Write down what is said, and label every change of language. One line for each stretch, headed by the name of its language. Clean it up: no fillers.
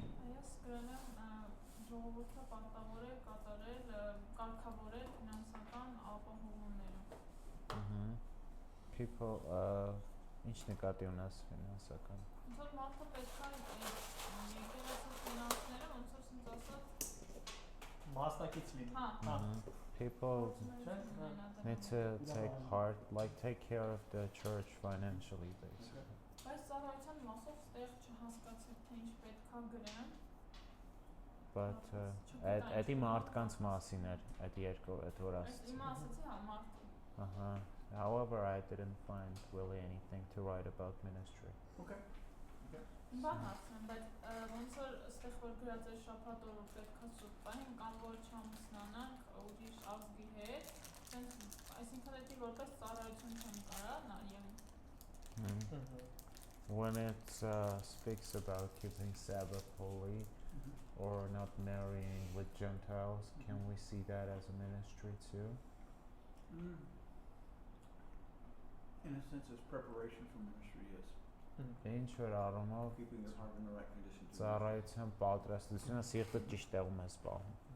Armenian: Ես գրել եմ ժողովուրդը պարտավոր է կատարել կարգավորել ֆինանսական ապահովումները People ինչ նկատի ունես ֆինանսական Ոնց որ մարդը պետք է եկեղեցու ֆինանսները ոնց որ ինձ ասած մասնակից լինի
English: People need to take part like take care of the church financially basically.
Armenian: Բայց ծառայության մասով ստեղ չհասկացեք թե ինչ պետք է գրեմ But էդի մարդկանց մասին էր այդ երկու այդ որ ասացի Հիմա ասացի հա մարդու
English: However, I didn't find really anything to write about ministry. Okay.
Armenian: Բան ասեմ, բայց ոնց որ ստեղ որ գրած է շաբաթ օրը պետք է սուտ պահենք կամ որ չամուսնանանք ուրիշ ազգի հետ, այսինքն դա որպես ծառայություն չեմ կարա նայեմ
English: When it speaks about keeping Sabbath holy or not marrying with Gentiles, can we see that as a ministry too? In a sense, it's preparation for ministry, yes.
Armenian: Ինչ որ առումով
English: Keeping your heart in the right condition.
Armenian: ծառայության պատրաստությունը սիրտը ճիշտ տեղում է սպառում